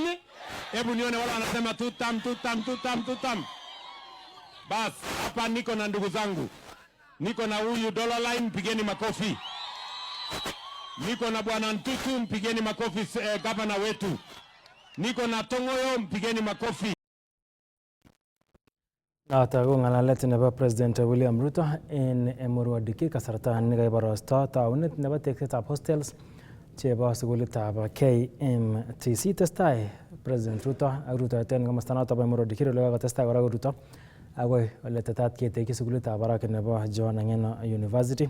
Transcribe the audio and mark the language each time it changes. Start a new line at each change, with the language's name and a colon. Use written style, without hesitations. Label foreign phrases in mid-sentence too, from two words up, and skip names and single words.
Swahili: Hebu nione wala wanasema tutam. Bas, hapa niko na ndugu zangu. Niko na huyu Dollar Line, mpigeni makofi. Niko na Bwana Ntutu, mpigeni makofi gavana wetu. Niko na Tongoyo, mpigeni makofi.
Kalenjin: Atago ngalalet nebo President William Ruto en Emurua Dikirr kasarta nekaibarasta taunet nebo teksetab hostels chebo sukulitab KMTC. Testai President Ruto ak rutoeten komosta noton bo Emurua Dikirr ole kakotestai kora Ruto agoi ole tetat ketekyi sukulitab barak nebo Jomo Kenyatta University.